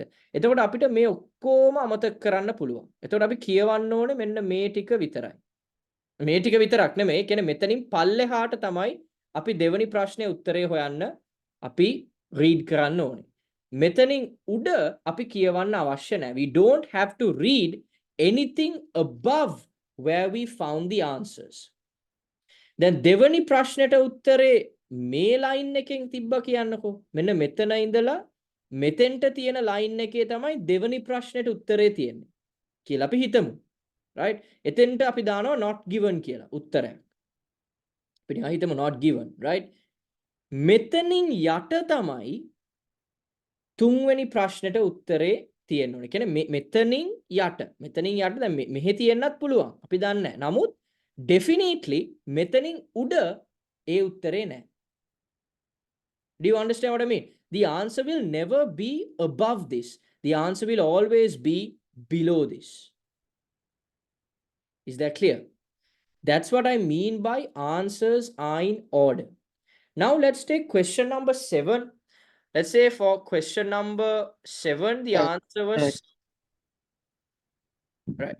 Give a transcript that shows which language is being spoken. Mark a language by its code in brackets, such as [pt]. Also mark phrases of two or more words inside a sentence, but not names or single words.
[si] එතකොට අපිට මේ ඔක්කොම අමතක කරන්න පුළුවන්. එතකොට අපි කියවන්න ඕනේ මෙන්න මේ ටික විතරයි. මේ ටික විතරක් නෙමෙයි. කියන්නේ මෙතනින් පල්ලෙහාට තමයි අපි දෙවනි ප්‍රශ්නේ උත්තරේ හොයන්න අපි read කරන්න ඕනේ. මෙතනින් උඩ අපි කියවන්න අවශ්‍ය නැහැ. [en] We don't have to read anything above where we found the answers. [si] දැන් දෙවනි ප්‍රශ්නෙට උත්තරේ මේ line එකෙන් තිබ්බා කියන්නකෝ. මෙන්න මෙතන ඉඳලා මෙතෙන්ට තියෙන line එකේ තමයි දෙවනි ප්‍රශ්නෙට උත්තරේ තියෙන්නේ කියලා අපි හිතමු. right? එතෙන්ට අපි දානවා [en] not given [si] කියලා උත්තරයක්. අපි නිකන් හිතමු [en] not given, [si] right? මෙතනින් යට තමයි තුන්වෙනි ප්‍රශ්නෙට උත්තරේ තියෙන්න ඕනේ. කියන්නේ මෙතනින් යට දැන් මෙහෙ තියෙන්නත් පුළුවන්. අපි දන්නේ නැහැ. නමුත් definitely මෙතනින් උඩ ඒ උත්තරේ නැහැ. [en] Do you understand what I mean? The answer will never be above this. The answer will always be below this. Is that clear? That's what I mean by answers are in order. Now let's take question number 7. Let's say for question number 7, the answer was right.